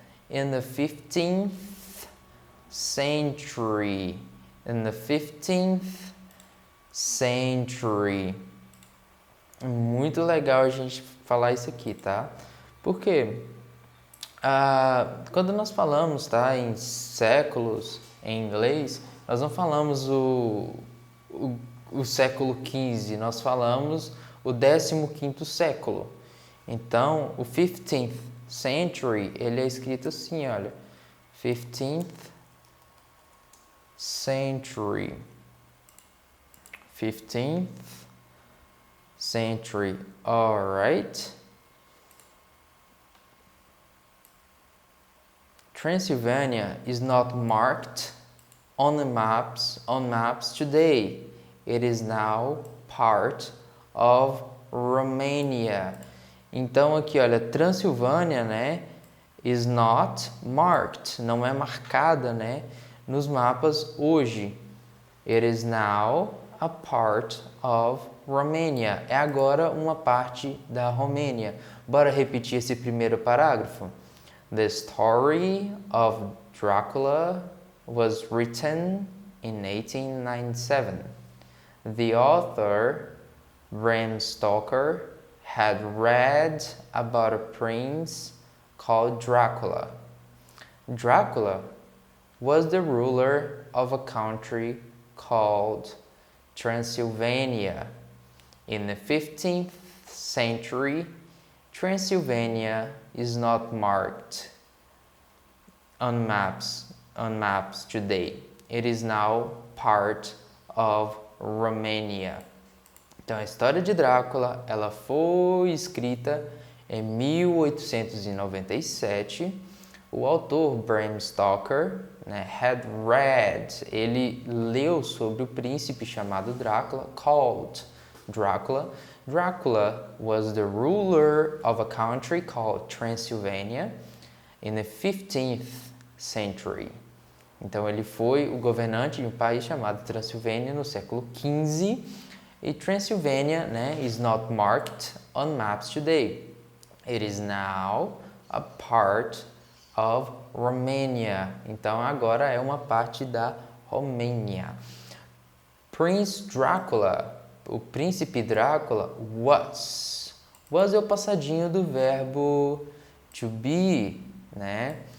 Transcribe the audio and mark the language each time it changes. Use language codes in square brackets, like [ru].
[en] In the 15th century. In the 15th century. [pt] Muito legal a gente falar isso aqui, tá? Por quê? Quando nós falamos, tá, em séculos em inglês, nós não falamos o século XV, nós falamos o 15º século. Então, o 15th century, ele é escrito assim, olha, 15th century, 15th century, [en] alright? Transylvania is not marked on maps today. It is now part of Romania. [pt] Então aqui, olha, Transilvânia, né, [en] is not marked, [pt] não é marcada, né, nos mapas hoje. [en] It is now a part of Romania. [pt] É agora uma parte da Romênia. Bora repetir esse primeiro parágrafo. [en] The story of Dracula was written in 1897. The author, Bram Stoker, had read about a prince called Dracula. Dracula was the ruler of a country called Transylvania. In the 15th century, Transylvania is not marked on maps today. It is now part of Romania. [pt] Então, a história de Drácula, ela foi escrita em 1897. O autor Bram Stoker, né, [en] had read, [pt] ele leu sobre o príncipe chamado Drácula, [en] called Dracula. Dracula was the ruler of a country called Transylvania in the 15th century. [pt] Então ele foi o governante de um país chamado Transilvânia no século XV. [en] E Transylvania, [pt] né, [en] is not marked on maps today. It is now a part of Romania. [pt] Então agora é uma parte da Romênia. Prince Dracula, o príncipe Drácula, was. Was é o passadinho do verbo to be, né?